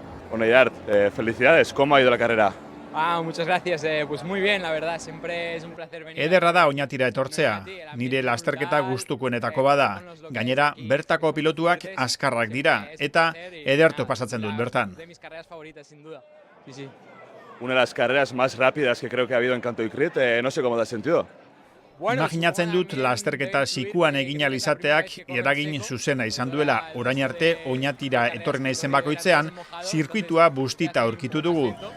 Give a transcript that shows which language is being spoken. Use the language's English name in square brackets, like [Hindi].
[Spanish] Bueno, Gerard, felicidades, ¿cómo ha ido la carrera? Muchas gracias, pues muy bien, la verdad, siempre es un placer venir. [Basque] Ederra da oñatira etortzea, nire lasterketa gustukoenetako bada, gainera bertako pilotuak azkarrak dira, eta ederto pasatzen dut bertan. [Spanish] De mis carreras favoritas, sin duda. Sí, sí. Una de las carreras más rápidas que creo que ha habido en Cantoi Crit, no sé cómo te has sentido. [Basque] Imaginatzen dut lasterketa zikuan egin ahal izateak eragin zuzena izan duela, orain arte oñatira etorri naizen bakoitzean, zirkuitua bustita aurkitu dugu.